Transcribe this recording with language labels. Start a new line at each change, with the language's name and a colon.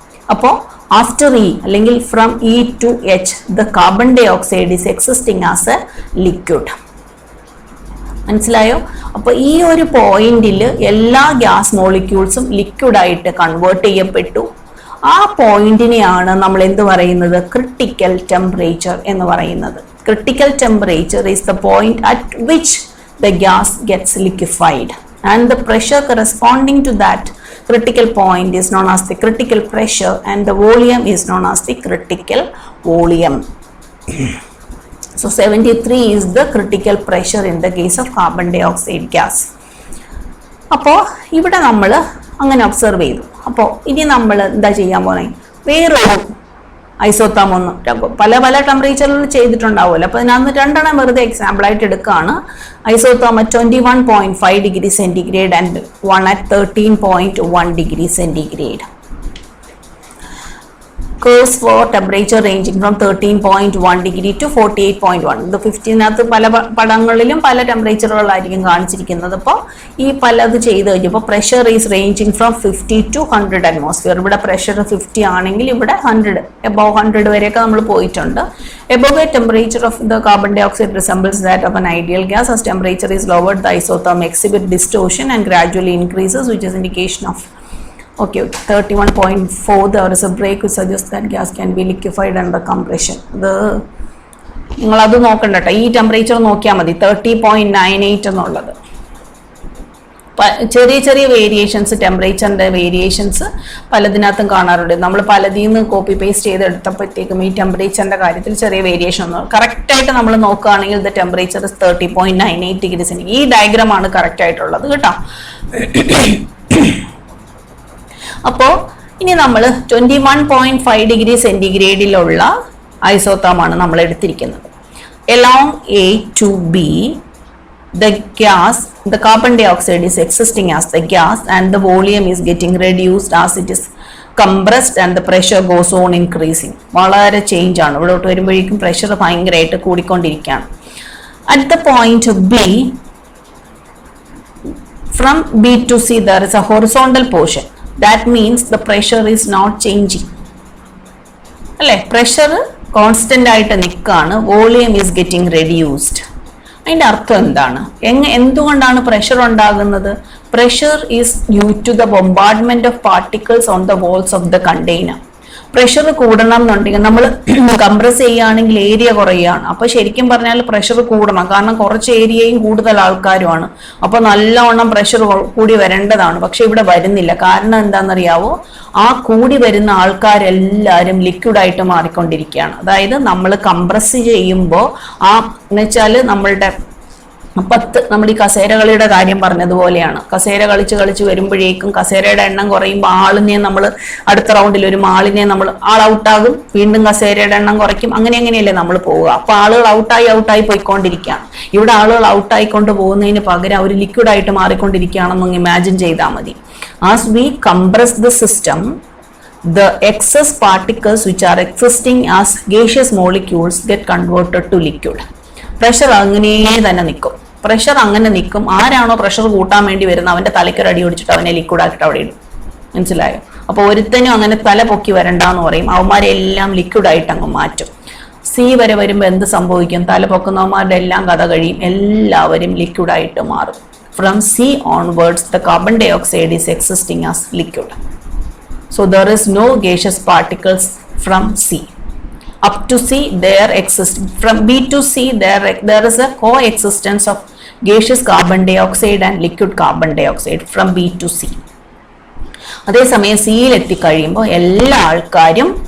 English: അപ്പോൾ after E അല്ലെങ്കിൽ from E to H the carbon dioxide is existing as a liquid. മനസ്സിലായോ?
Malayalam: അപ്പോൾ ഈ ഒരു പോയിന്റിൽ എല്ലാ ഗ്യാസ് മോളിക്യൂൾസും ലിക്വിഡായിട്ട് കൺവേർട്ട് ചെയ്യപ്പെട്ടു. ആ പോയിന്റിനെയാണ് നമ്മൾ എന്ത് പറയുന്നത്? ക്രിട്ടിക്കൽ ടെമ്പറേച്ചർ എന്ന് പറയുന്നത്.
English: Critical temperature is the point at which the gas gets liquefied, and the pressure corresponding to that critical point is known as the critical pressure, and the volume is known as the critical volume. So 73 is the critical pressure in the case of carbon dioxide gas.
Malayalam: അപ്പോൾ ഇവിടെ നമ്മൾ അങ്ങനെ observe ചെയ്തു. അപ്പോൾ ഇനി നമ്മൾ എന്താ ചെയ്യാൻ പോകുന്നത്? വേറൊരു ഐസോതേം ഒന്ന് പല പല ടെമ്പറേച്ചറിൽ ചെയ്തിട്ടുണ്ടാവുമല്ലോ. അപ്പോൾ അതിനകത്ത് രണ്ടെണ്ണം വെറുതെ എക്സാമ്പിൾ ആയിട്ട് എടുക്കുകയാണ്.
English: Isotherm at 21.5 degree centigrade and one at 13.1 degree centigrade. Curves for temperature ranging from 13.1 degree to 48.1.
Malayalam: ഇത് 15-നകത്ത് പല പടങ്ങളിലും പല ടെമ്പറേച്ചറുകളായിരിക്കും കാണിച്ചിരിക്കുന്നത്. അപ്പോൾ ഈ പലത് ചെയ്ത് കഴിഞ്ഞപ്പോൾ
English: Pressure is ranging from 50 to 100 atmosphere.
Malayalam: ഇവിടെ പ്രഷർ 50 ആണെങ്കിൽ ഇവിടെ 100 എബോവ് 100 വരെയൊക്കെ നമ്മൾ പോയിട്ടുണ്ട്.
English: Above a temperature of the carbon dioxide resembles that of an ideal gas. As temperature is lowered, the isotherm exhibit distortion and gradually increases, which is indication of 31.4. there is a break which suggests that gas can be liquefied under compression.
Malayalam: ഇത് നിങ്ങളത് നോക്കണ്ട കേട്ടോ, ഈ temperature നോക്കിയാൽ മതി. 30.98 എന്നുള്ളത്. ചെറിയ ചെറിയ വേരിയേഷൻസ്, ടെമ്പറേച്ചറിൻ്റെ വേരിയേഷൻസ് പലതിനകത്തും കാണാറുണ്ട്. നമ്മൾ പലതിൽ നിന്ന് കോപ്പി പേസ്റ്റ് ചെയ്തെടുത്തപ്പോഴത്തേക്കും ഈ ടെമ്പറേച്ചറിൻ്റെ കാര്യത്തിൽ ചെറിയ വേരിയേഷൻ ഒന്നും കറക്റ്റായിട്ട് നമ്മൾ നോക്കുകയാണെങ്കിൽ
English: The temperature 30.98 degree centigrade.
Malayalam: ഈ ഡയഗ്രാമാണ് കറക്റ്റ് ആയിട്ടുള്ളത് കേട്ടോ. അപ്പോൾ ഇനി നമ്മൾ 21.5 degree centigradeലുള്ള ഐസോതേമാണ് നമ്മൾ എടുത്തിരിക്കുന്നത്.
English: Along A to B, the carbon dioxide is existing as the gas and the volume is getting reduced as it is compressed and the pressure goes on increasing.
Malayalam: വളരെ change ആണ്. ഇവിടോട്ട് വരുമ്പോഴേക്കും പ്രഷർ ഭയങ്കരമായിട്ട് കൂടിക്കൊണ്ടിരിക്കുകയാണ്.
English: At the point B, from B to C there is a horizontal portion. That means the pressure is not changing.
Malayalam: അല്ലേ? Pressure constant ആയിട്ട് നിൽക്കുകയാണ്.
English: Volume is getting reduced.
Malayalam: അതിൻ്റെ അർത്ഥം എന്താണ്? എന്തുകൊണ്ടാണ് പ്രഷർ ഉണ്ടാകുന്നത്?
English: Pressure is due to the bombardment of particles on the walls of the container.
Malayalam: Pressure കൂടണം എന്നുണ്ടെങ്കിൽ നമ്മൾ കംപ്രസ് ചെയ്യുകയാണെങ്കിൽ ഏരിയ കുറയുകയാണ്. അപ്പോൾ ശരിക്കും പറഞ്ഞാൽ പ്രഷർ കൂടണം, കാരണം കുറച്ച് ഏരിയയും കൂടുതൽ ആൾക്കാരുമാണ്. അപ്പോൾ നല്ലവണ്ണം പ്രഷർ കൂടി വരേണ്ടതാണ്. പക്ഷെ ഇവിടെ വരുന്നില്ല. കാരണം എന്താണെന്നറിയാവോ? ആ കൂടി വരുന്ന ആൾക്കാരെല്ലാവരും ലിക്വിഡായിട്ട് മാറിക്കൊണ്ടിരിക്കുകയാണ്. അതായത് നമ്മൾ കംപ്രസ് ചെയ്യുമ്പോൾ എന്നുവെച്ചാൽ നമ്മളുടെ നമ്മൾ ഈ കസേരകളിയുടെ കാര്യം പറഞ്ഞതുപോലെയാണ്. കസേര കളിച്ച് വരുമ്പോഴേക്കും കസേരയുടെ എണ്ണം കുറയുമ്പോൾ ആളിനെ നമ്മൾ അടുത്ത റൗണ്ടിൽ ഒരു ആളിനെ നമ്മൾ ഔട്ടാകും, വീണ്ടും കസേരയുടെ എണ്ണം കുറയ്ക്കും. അങ്ങനെയല്ലേ നമ്മൾ പോവുക. അപ്പോൾ ആളുകൾ ഔട്ടായി പോയിക്കൊണ്ടിരിക്കുകയാണ്. ഇവിടെ ആളുകൾ ഔട്ടായിക്കൊണ്ട് പോകുന്നതിന് പകരം അവർ ലിക്വിഡായിട്ട് മാറിക്കൊണ്ടിരിക്കുകയാണെന്ന് ഇമാജിൻ ചെയ്താൽ മതി.
English: As we compress the system, the excess particles which are existing as gaseous molecules get converted to liquid.
Malayalam: Pressure അങ്ങനെ തന്നെ നിൽക്കും. പ്രഷർ അങ്ങനെ നിൽക്കും. ആരാണോ പ്രഷർ കൂട്ടാൻ വേണ്ടി വരുന്നത് അവൻ്റെ തലയ്ക്കൊരു അടി ഓടിച്ചിട്ട് അവനെ ലിക്വിഡാക്കിയിട്ട് അവിടെ ഇടും. മനസ്സിലായോ? അപ്പോൾ ഒരുത്തനും അങ്ങനെ തല പൊക്കി വരണ്ടെന്ന് പറയും. അവന്മാരെല്ലാം ലിക്വിഡായിട്ട് അങ്ങ് മാറ്റും. സി വരെ വരുമ്പോൾ എന്ത് സംഭവിക്കും? തല പൊക്കുന്നവന്മാരുടെ എല്ലാം കഥ കഴിയും. എല്ലാവരും ലിക്വിഡായിട്ട് മാറും.
English: From C onwards, the carbon dioxide is existing as liquid. So there is no gaseous particles from C. Up to C there exists. From B to C there is a coexistence of gaseous carbon dioxide and liquid carbon dioxide from B to C.
Malayalam: അതേസമയം സിയിൽ എത്തിക്കഴിയുമ്പോൾ എല്ലാ ആൾക്കാരും